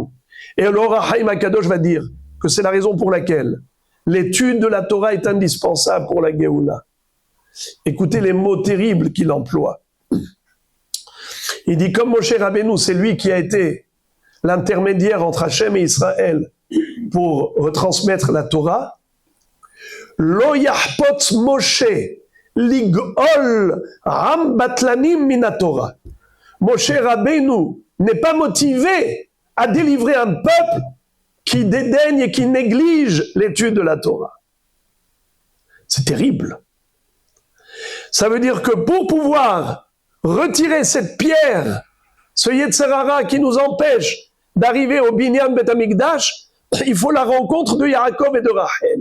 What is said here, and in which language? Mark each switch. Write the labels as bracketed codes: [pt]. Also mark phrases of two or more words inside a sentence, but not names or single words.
[fr] Et alors Haïm Akadosh va dire que c'est la raison pour laquelle l'étude de la Torah est indispensable pour la Géoula. Écoutez les mots terribles qu'il emploie. Il dit, comme Moshe Rabbeinu, c'est lui qui a été l'intermédiaire entre Hachem et Israël pour retransmettre la Torah. [he] לא יחפוץ משה לגאול עם בטלנים מן התורה. [fr] Moshe Rabbeinu n'est pas motivé à délivrer un peuple qui dédaigne et qui néglige l'étude de la Torah. C'est terrible. Ça veut dire que pour pouvoir retirer cette pierre, ce [he] יצר הרע [fr] qui nous empêche d'arriver au [he] בניין בית המקדש, [fr] il faut la rencontre de Yaakov et de Rachel.